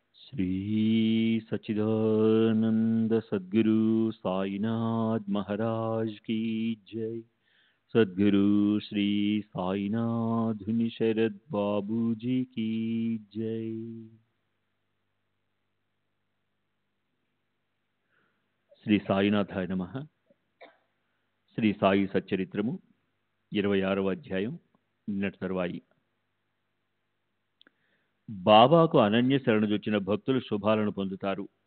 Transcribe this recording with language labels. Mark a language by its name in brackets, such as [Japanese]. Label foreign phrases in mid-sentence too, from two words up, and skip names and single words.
[Hindi] श्री सच्चिदानंद सद्गुरु साईनाथ महाराज की जय। सद्गुरु श्री साईनाथ शरद बाबू जी की जय। [Telugu] శ్రీ సాయినాథాయ నమః. శ్రీ సాయి సచ్చరిత్రము 26వ అధ్యాయం. నిన్నటి తరువాయి. బాబాకు అనన్య శరణుజొచ్చిన భక్తులు శుభాలను పొందుతారు.